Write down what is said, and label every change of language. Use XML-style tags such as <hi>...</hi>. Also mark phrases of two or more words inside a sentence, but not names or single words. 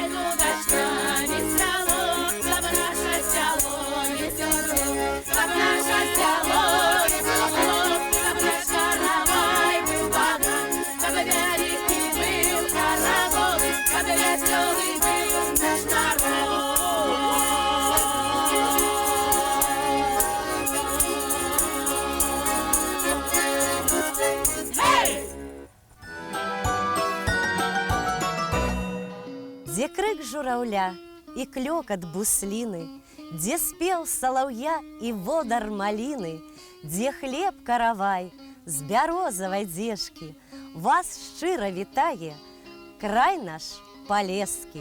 <ru>дудочка, весело, чтобы наше село весело было, чтобы наше село весело было, чтобы наш каравай был богат, чтобы великий был каравай, чтобы веселый был наш народ. Hey!</ru> <be>Дзе крык жураўля і клёкат бусліны, дзе спеў салаўя і водар маліны, дзе хлеб каравай з бярозавай дзежкі, вас шчыра вітае край наш палескі.</be>